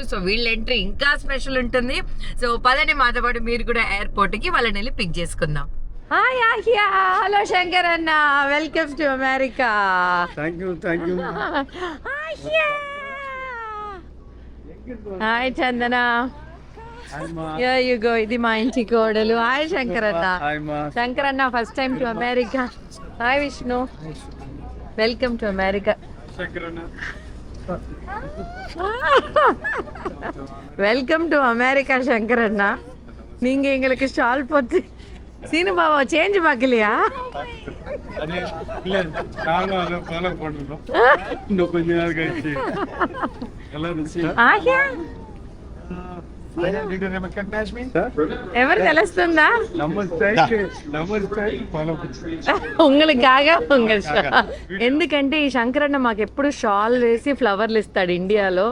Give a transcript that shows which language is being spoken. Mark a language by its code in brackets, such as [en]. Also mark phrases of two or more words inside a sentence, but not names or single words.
[te] సో వీళ్ళ ఎంట్రీ ఇంకా స్పెషల్ ఉంటుంది. సో పదండి మాతో పాటు మీరు కూడా ఎయిర్పోర్ట్ కి వాళ్ళని వెళ్ళి పిక్ చేసుకుందాం. హాయ్ ఆహియా, హలో శంకర్ అన్న, [en] welcome to America. thank you [te] ఆహియా, హాయ్ చందన. [en] Here you go. [te] ఇది మా ఇంటి కోడలు. హాయ్ శంకర్ అన్న. శంకర్ అన్న [en] first time to America. [te] హాయ్ విష్ణు, [en] welcome to America. welcome to America [ta] சங்கர் அண்ணா. நீங்க எங்களுக்கு ஸ்டால் போட்டு சீனு பாபா சேஞ்ச் பார்க்கலையா? [te] ఎవరు తెలుస్తుందా? [ta] உங்களுக்காக உங்க [te] ఎందుకంటే ఈ శంకరన్న మాకు ఎప్పుడు షాల్ వేసి ఫ్లవర్లు ఇస్తాడు ఇండియాలో.